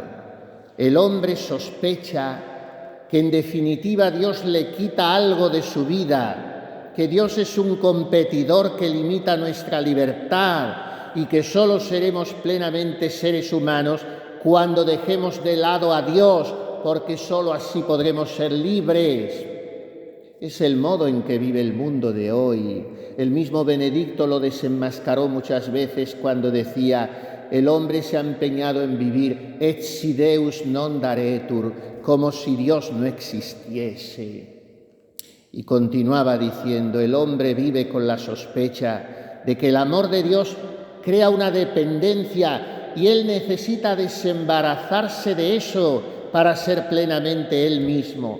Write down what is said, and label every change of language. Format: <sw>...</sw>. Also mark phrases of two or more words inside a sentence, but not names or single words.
<es>El hombre sospecha que en definitiva Dios le quita algo de su vida, que Dios es un competidor que limita nuestra libertad y que solo seremos plenamente seres humanos cuando dejemos de lado a Dios, porque solo así podremos ser libres. Es el modo en que vive el mundo de hoy. El mismo Benedicto lo desenmascaró muchas veces cuando decía: el hombre se ha empeñado en vivir</es> <la>et si Deus non daretur,</la> <es>como si Dios no existiese. Y continuaba diciendo: el hombre vive con la sospecha de que el amor de Dios crea una dependencia y él necesita desembarazarse de eso para ser plenamente él mismo.</es>